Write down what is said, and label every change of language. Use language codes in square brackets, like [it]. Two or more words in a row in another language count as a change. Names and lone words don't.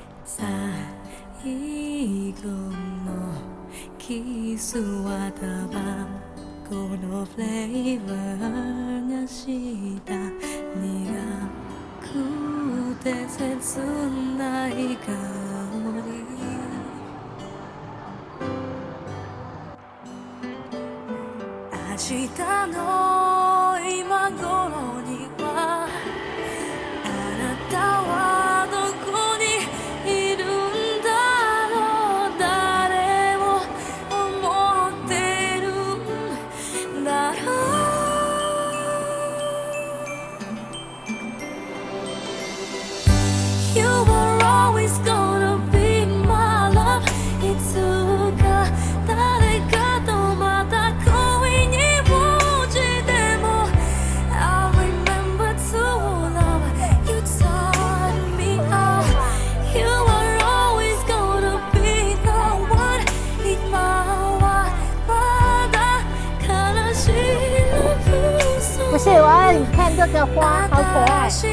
[ja] 最後のキスはタバコのフレーバーがした苦くて切ない香り明日の今頃にはあなたはどこにいるんだろう誰を思ってるんだろう [en] You were always gonna be my love いつか [ja] 誰かとまた恋に落ちても [en] I remember to love You taught me all You are always gonna be the one [ja] 今はまだ悲しい [zh] 不是，我要你看这个花，好可爱。